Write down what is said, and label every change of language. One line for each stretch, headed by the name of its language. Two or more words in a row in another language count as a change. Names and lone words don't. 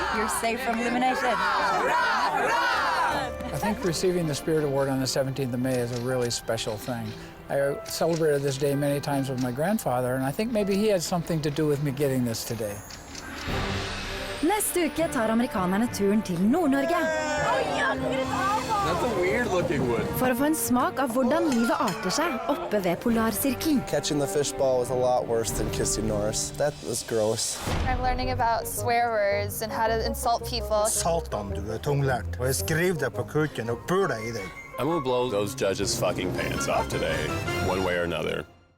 English: safe from elimination. I think receiving the Spirit Award on the 17th of May is a really special thing. I celebrated this day many times with my grandfather, and I think maybe he had something to do with me getting this today.
Norwegian: Neste uke tar amerikanerne turen til Nord-Norge.
English: That's a weird-looking wood.
Norwegian: For å få en smak av hvordan livet arter seg oppe ved polarsirkelen.
English: Catching the fishball was a lot worse than kissing Norris. That was gross. I'm learning about swear words and how to insult people.
Norwegian: Satan, du tunglært. Og jeg skriver det på kuken og bør deg I deg.
English: I'm gonna blow those judges' fucking pants off today, one way or another.